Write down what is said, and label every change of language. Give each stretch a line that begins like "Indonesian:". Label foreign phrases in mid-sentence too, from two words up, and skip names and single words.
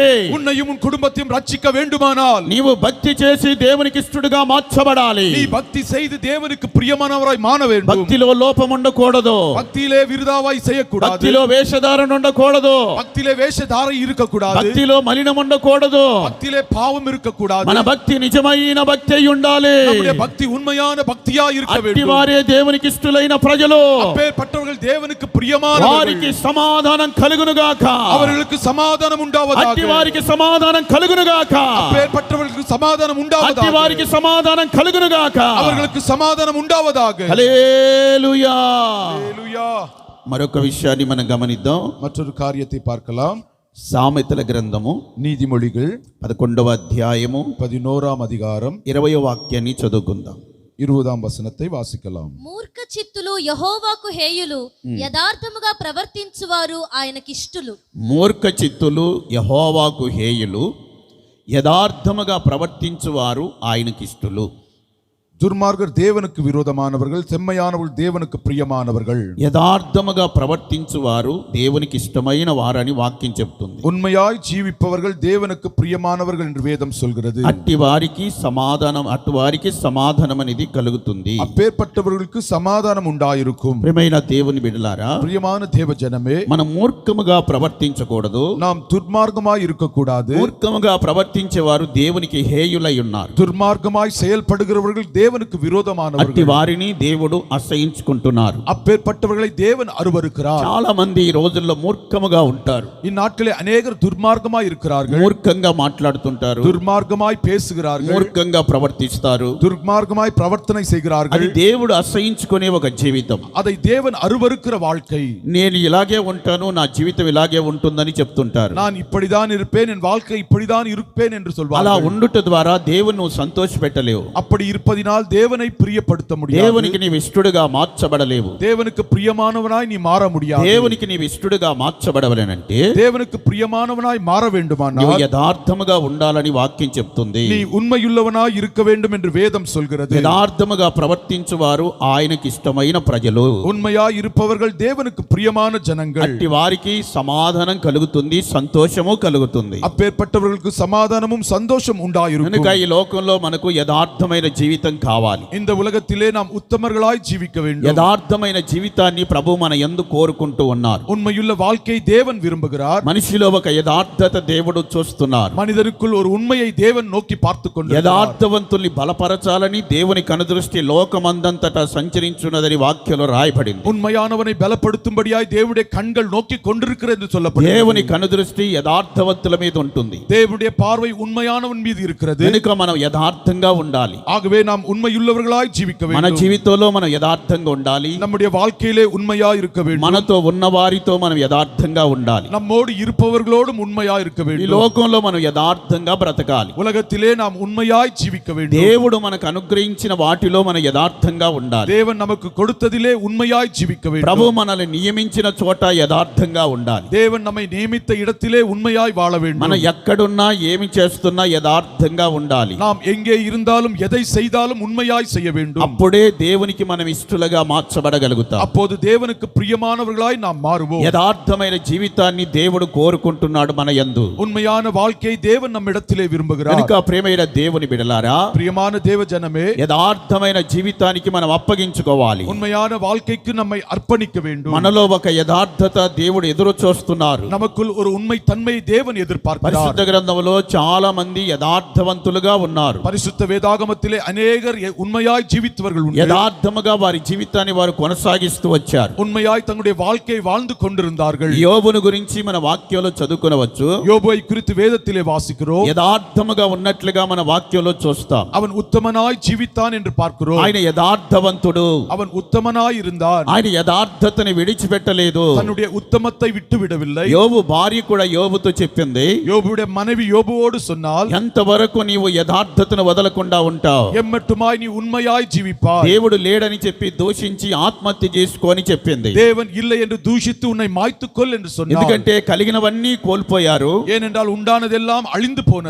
Tamil: உன்னையும் உன் குடும்பத்தையும் ரட்சிக்க வேண்டுமானால்
Telugu: నీవు భక్తి చేసి దేవునికి ఇష్టడుగా మార్చబడాలి.
Tamil: நீ பக்தி செய்து தேவனுக்கு பிரியமானவராய் மாற வேண்டும்.
Telugu: భక్తిలో లోపం ఉండకూడదు.
Tamil: பக்தியிலே விருதாவாய் செய்யக்கூடாது.
Telugu: భక్తిలో వేషధారణ ఉండకూడదు.
Tamil: பக்தியிலே வேஷதாரை இருக்கக்கூடாது.
Telugu: భక్తిలో మలినం ఉండకూడదు.
Tamil: பக்தியிலே பாவம் இருக்கக்கூடாது.
Telugu: మన భక్తి నిజమైన భక్తి అయి ఉండాలి.
Tamil: நம்முடைய பக்தி உண்மையான பக்தியாய் இருக்க అట్టి வேண்டும்.
Telugu: వారే దేవునికి ఇష్టలైన ప్రజలు.
Tamil: அப்பேற்பட்டவர்கள் தேவனுக்கு பிரியமானவர்கள்.
Telugu: వారికి సమాధానం కలుగునుగాక.
Tamil: அவர்களுக்கு சமாதானம் உண்டாவதாக.
Telugu: అట్టి వారికి సమాధానం కలుగునుగాక.
Tamil: அப்பேற்பட்டவர்களுக்கு சமாதானம் అట్టి உண்டாவதாக.
Telugu: వారికి సమాధానం కలుగునుగాక.
Tamil: அவர்களுக்கு సమాధానం உண்டாவதாக.
Telugu: హల్లెలూయా. హల్లెలూయా. మరొక విషయాన్ని మనం గమనిద్దాం.
Tamil: மற்றொரு காரியத்தை பார்க்கலாம்.
Telugu: సామెతల గ్రంథము
Tamil: நீதிமொழிகள்
Telugu: 11వ అధ్యాయము
Tamil: 11ஆம் அதிகாரம்
Telugu: 20వ వాక్యాన్ని చదువుకుందాం.
Tamil: 20ஆம் వచనத்தை వాసికలాం.
Telugu: మూర్ఖ చిత్తులు యెహోవాకు హేయులు, యథార్థముగా ప్రవర్తించువారు ఆయనకిష్టులు. మూర్ఖ చిత్తులు యెహోవాకు హేయులు, యథార్థముగా ప్రవర్తించువారు ఆయనకిష్టులు.
Tamil: துர்மார்கர் தேவனுக்கு விரோதமானவர்கள், செம்மையானவர்கள் தேவனுக்கு பிரியமானவர்கள்.
Telugu: యథార్థముగా ప్రవర్తించువారు దేవునికి ఇష్టమైన వారని వాక్యం చెప్తుంది.
Tamil: உண்மையாய் ஜீவிப்பவர்கள் தேவனுக்கு பிரியமானவர்கள் என்று வேதம் சொல்கிறது.
Telugu: అట్టి వారికి సమాధానం అనేది కలుగుతుంది.
Tamil: அப்பேற்பட்டவர்களுக்கு சமாதானம் உண்டாயிருக்கும்.
Telugu: ప్రియమైన దేవుని బిడ్డలారా,
Tamil: பிரியமான தேவ ஜனமே,
Telugu: మనం మూర్ఖముగా ప్రవర్తించకూడదు.
Tamil: நாம் துர்மார்க்கமாய் இருக்கக்கூடாது.
Telugu: మూర్ఖముగా ప్రవర్తించేవారు దేవునికి హేయులై ఉన్నారు.
Tamil: துர்மார்க்கமாய் செயல்படுகிறவர்கள் தேவனுக்கு అట్టి விரோதமானவர்கள்.
Telugu: వారిని దేవుడు అసహించుకుంటున్నారు.
Tamil: அப்பேற்பட்டவர்களை தேவன் அருவருக்கிறார்.
Telugu: చాలా మంది ఈ రోజుల్లో మూర్ఖముగా ఉంటారు.
Tamil: இந்நாட்களே அநேகர் துர்மார்க்கமாய் இருக்கிறார்கள்.
Telugu: మూర్ఖంగా మాట్లాడుతుంటారు.
Tamil: துர்மார்க்கமாய் பேசுகிறார்கள்.
Telugu: మూర్ఖంగా ప్రవర్తిస్తారు.
Tamil: துர்மார்க்கமாய் பிரவர்த்தனை అది செய்கிறார்கள்.
Telugu: దేవుడు అసహించుకునే ఒక జీవితం.
Tamil: அதை தேவன் அருவருக்கிற வாழ்க்கை.
Telugu: నేను ఇలాగే ఉంటాను, నా జీవితం ఇలాగే ఉంటుందని చెప్తుంటారు.
Tamil: நான் இப்படிதான் இருப்பேன், என் வாழ்க்கை இப்படிதான் இருப்பேன் என்று అలా சொல்வார்கள்.
Telugu: ఉండుట ద్వారా దేవుని నువ్వు సంతోషపెట్టలేవు.
Tamil: அப்படி இருப்பதினால் தேவனை பிரியப்படுத்த முடியாது.
Telugu: దేవునికి నీవు ఇష్టడుగా మార్చబడలేవు.
Tamil: தேவனுக்கு பிரியமானவனாய் நீ மாற முடியாது.
Telugu: దేవునికి నీవు ఇష్టడుగా మార్చబడవలనంటే
Tamil: தேவனுக்கு பிரியமானவனாய் மாற నువ్వు வேண்டுமானால்
Telugu: యథార్థముగా ఉండాలని వాక్యం చెప్తుంది.
Tamil: நீ உண்மையுள்ளவனாய் இருக்க வேண்டும் என்று வேதம் சொல்கிறது.
Telugu: యథార్థముగా ప్రవర్తించువారు ఆయనకి ఇష్టమైన ప్రజలు.
Tamil: உண்மையாய் இருப்பவர்கள் தேவனுக்கு பிரியமான ஜனங்கள்.
Telugu: అట్టి వారికి సమాధానం కలుగుతుంది, సంతోషము కలుగుతుంది.
Tamil: அப்பேற்பட்டவர்களுக்கு சமாதானமும் சந்தோஷம் உண்டாயிருக்கும்.
Telugu: కనుక ఈ లోకంలో మనకు యథార్థమైన జీవితం కావాలి.
Tamil: இந்த உலகத்திலே நாம் உத்தமர்களாய் ஜீவிக்க வேண்டும்.
Telugu: యథార్థమైన జీవితాన్ని ప్రభు మన యందు కోరుకుంటూ ఉన్నారు.
Tamil: உண்மையுள்ள வாழ்க்கையை தேவன் விரும்புகிறார்.
Telugu: మనిషిలో ఒక యథార్థత దేవుడు చూస్తున్నారు.
Tamil: மனிதருக்குள் ஒரு உண்மையை தேவன் நோக்கி பார்த்து கொண்டிருக்கிறார்.
Telugu: యథార్థవంతుల్ని బలపరచాలని దేవుని కనుదృష్టి లోకమందంతటా సంచరించున్నదని వాక్యంలో రాయబడింది.
Tamil: உண்மையானவனை பலப்படுத்தும்படியாய் தேவனுடைய கண்கள் நோக்கி கொண்டிருக்கிறது என்று சொல்லப்படுகிறது.
Telugu: దేవుని కనుదృష్టి యథార్థవంతుల మీద ఉంటుంది.
Tamil: தேவனுடைய பார்வை உண்மையானவன் மீது இருக்கிறது.
Telugu: కనుక మనం యథార్థంగా ఉండాలి.
Tamil: ஆகவே நாம் உண்மையுள்ளவர்களாய் ஜீவிக்க మన வேண்டும்.
Telugu: జీవితంలో మనం యథార్థంగా ఉండాలి.
Tamil: நம்முடைய வாழ்க்கையிலே உண்மையாய் இருக்க வேண்டும்.
Telugu: మనతో ఉన్న వారితో మనం యథార్థంగా ఉండాలి.
Tamil: நம்மோடு இருப்பவர்களோடும் உண்மையாய் இருக்க ఈ வேண்டும்.
Telugu: లోకంలో మనం యథార్థంగా బ్రతకాలి.
Tamil: உலகத்திலே நாம் உண்மையாய் ஜீவிக்க வேண்டும்.
Telugu: దేవుడు మనకు అనుగ్రహించిన వాటిలో మనం యథార్థంగా ఉండాలి.
Tamil: தேவன் நமக்கு கொடுத்ததிலே உண்மையாய் ஜீவிக்க ప్రభు வேண்டும்.
Telugu: మనల్ని నియమించిన చోట యథార్థంగా ఉండాలి.
Tamil: தேவன் நம்மை நியமித்த இடத்திலே உண்மையாய் வாழ మనం வேண்டும்.
Telugu: ఎక్కడున్నా ఏమి చేస్తున్నా యథార్థంగా ఉండాలి.
Tamil: நாம் எங்கே இருந்தாலும் எதை செய்தாலும் உண்மையாய் செய்ய வேண்டும்.
Telugu: అప్పుడే దేవునికి మనం ఇష్టలుగా మార్చబడగలుగుతాం.
Tamil: அப்போது தேவனுக்கு பிரியமானவர்களாய் நாம் மாறுவோம்.
Telugu: యథార్థమైన జీవితాన్ని దేవుడు కోరుకుంటున్నాడు మన యందు.
Tamil: உண்மையான வாழ்க்கையை தேவன் நம்மிடத்திலே விரும்புகிறார்.
Telugu: కనుక ప్రియమైన దేవుని బిడ్డలారా,
Tamil: பிரியமான தேவ ஜனமே,
Telugu: యథార్థమైన జీవితానికి మనం అప్పగించుకోవాలి.
Tamil: உண்மையான வாழ்க்கைக்கு நம்மை அர்ப்பணிக்க வேண்டும்.
Telugu: మనలో ఒక యథార్థత దేవుడు ఎదురు చూస్తున్నారు.
Tamil: நமக்குள் ஒரு உண்மை தன்மை தேவன் எதிர்பார்க்கிறார்.
Telugu: పరిశుద్ధ గ్రంథంలో చాలా మంది యథార్థవంతులుగా ఉన్నారు.
Tamil: பரிசுத்த வேதாகமத்திலே அநேகர் உண்மையாய் ஜீவித்தவர்கள் உண்டு.
Telugu: యథార్థముగా వారి జీవితాన్ని వారు కొనసాగిస్తూ వచ్చారు.
Tamil: உண்மையாய் தங்களுடைய வாழ்க்கையை வாழ்ந்து கொண்டிருந்தார்கள்.
Telugu: యోబును గురించి మన వాక్యంలో చదువుకొనవచ్చు.
Tamil: யோபுவை குறித்து வேதத்திலே வாசிக்கிறோம்.
Telugu: యథార్థముగా ఉన్నట్లుగా మన వాక్యంలో చూస్తాం.
Tamil: அவன் உத்தமனாய் ஜீவித்தான் என்று பார்க்கிறோம்.
Telugu: ఆయన యథార్థవంతుడు.
Tamil: அவன் உத்தமனாய் இருந்தான்.
Telugu: ఆయన యథార్థతని విడిచిపెట్టలేదు.
Tamil: தன்னுடைய உத்தமத்தை விட்டு விடவில்லை.
Telugu: యోబు భార్య కూడా యోబుతో చెప్పింది,
Tamil: யோபுடைய மனைவி யோபுவோடு சொன்னால்,
Telugu: ఎంతవరకు నీవు యథార్థతను వదలకుండా ఉంటావు?
Tamil: எம்மட்டுமாய் நீ உண்மையாய் ஜீவிப்பாய்.
Telugu: దేవుడు లేడని చెప్పి దూషించి ఆత్మహత్య చేసుకోని చెప్పింది.
Tamil: தேவன் இல்லை என்று தூஷித்து உன்னை மாய்த்துக்கொள் என்று சொன்னார்.
Telugu: ఎందుకంటే కలిగినవన్నీ కోల్పోయారు.
Tamil: ஏனென்றால் உண்டானதெல்லாம் அழிந்து போனது.